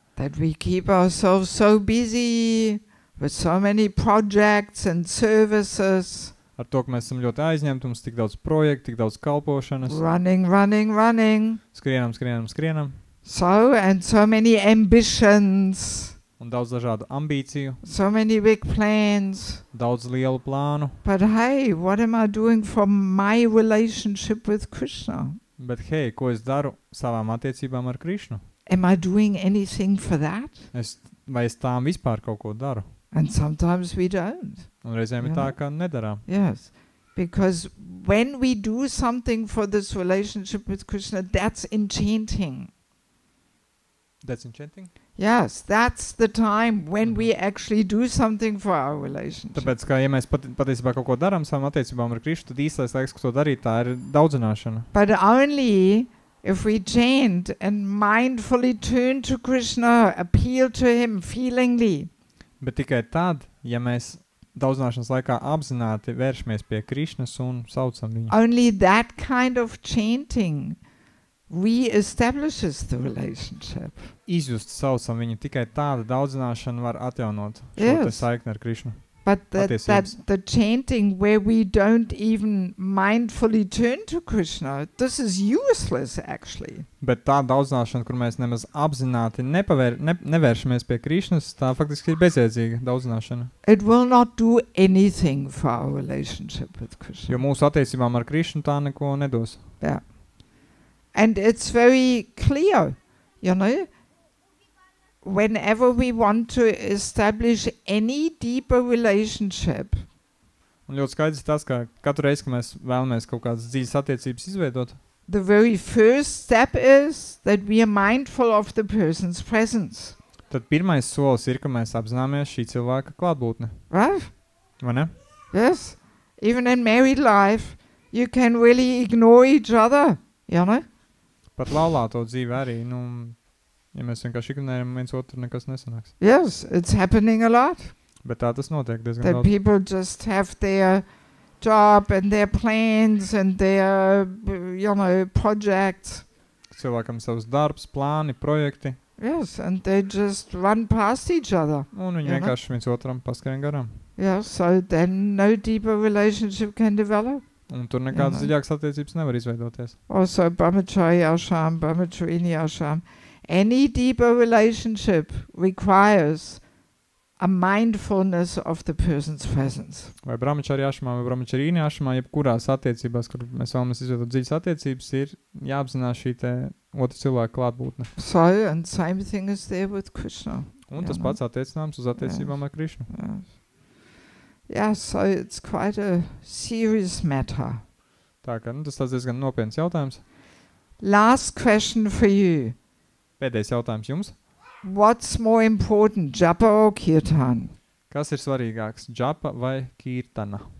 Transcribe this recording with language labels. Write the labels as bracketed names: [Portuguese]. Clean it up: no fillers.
[English] That we keep ourselves so busy with so many projects and services, [Latvian] Ar to, ka mēs esam ļoti aizņemti, mums tik daudz projektu, tik daudz kalpošanas, [English] running. [Latvian] skrienam [English] So, and so many ambitions, [Latvian] un daudz dažādu ambīciju, [English] so many big plans. [Latvian] daudz lielu plānu. [English] But hey, what am I doing for my relationship with Krishna? [Latvian] Bet hei, ko es daru savām attiecībām ar Krišnu? [English] Am I doing anything for that? [Latvian] Vai es tām vispār kaut ko daru? [English] And sometimes we don't. [Latvian] Un reizēm ir tā, ka nedarām. [English] Yes. Because when we do something for this relationship with Krishna, that's enchanting. That's enchanting? Yes, that's the time when we actually do something for our relationship. [Latvian] Tāpēc, ka ja mēs patiesībā kaut ko darām savām attiecībām ar Krišnu, tad īstais laiks, kas to darīt, tā ir daudzināšana. [English] But only if we chant and mindfully turn to Krishna, appeal to him feelingly. [Latvian] Bet tikai tad, ja mēs daudzināšanas laikā apzināti vēršamies pie Krišnas un saucam viņu. [English] Only that kind of chanting re-establishes the relationship. [Latvian] Izjust saucam viņu, tikai tāda daudzināšana var atjaunot šo [English] Yes. [Latvian] te saikni ar Krišnu. [English] But that [Latvian] Attiecības. [English] the chanting where we don't even mindfully turn to Krishna, this is useless actually. [Latvian] Bet tā daudzināšana, kur mēs nemaz apzināti nevēršamies pie Krišnas, tā faktiski ir bezjēdzīga daudzināšana. [English] It will not do anything for our relationship with Krishna. [Latvian] Jo mūsu attiecībām ar Krišnu tā neko nedos. [English] Yeah. And it's very clear, whenever we want to establish any deeper relationship, [Latvian] Un ļoti skaidrs tas, ka katru reizi, kad mēs vēlamies kaut kādas dzīves attiecības izveidot, [English] the very first step is that we are mindful of the person's presence. [Latvian] Tad pirmais solis ir, ka mēs apzināmies šī cilvēka klātbūtni. [English] Right? [Latvian] Vai ne? [English] Yes. Even in married life, you can really ignore each other, you know? [Latvian] Pat laulāto dzīve arī, ja mēs vienkārši ignorējam viens otru, nekas nesanāks. [English] Yes, it's happening a lot. [Latvian] Bet tā tas notiek diezgan [English] That [Latvian] daudz. [English] people just have their job and their plans and their, projects. [Latvian] Cilvēkam savs darbs, plāni, projekti, [English] Yes, and they just run past each other. [Latvian] un viņi Jā, ne? vienkārši viens otram paskrien garām. [English] Yeah, so then no deeper relationship can develop. [Latvian] Un tur nekādas Jā, ne? dziļākas attiecības nevar izveidoties. [English] Also, Brahmachari ashram, Brahmacharini ashram. Any deeper relationship requires a mindfulness of the person's presence. [Latvian] Vai brahmačari ašamā, vai brahmačarīni ašamā, jebkurās attiecībās, kur mēs vēlamies izveidot dziļas attiecības, ir jāapzinās šī te otra cilvēka klātbūtne. [English] So, and same thing is there with Krishna. [Latvian] Un Jā, tas ne? pats attiecināms uz attiecībām ar Krišnu. [English] Yes. Yeah, so it's quite a serious matter. [Latvian] Tā kā, tas tāds diezgan nopietns jautājums. [English] Last question for you. [Latvian] Pēdējais jautājums jums. [English] What's more important, japa or kirtan? [Latvian] Kas ir svarīgāks, džapa vai kirtana?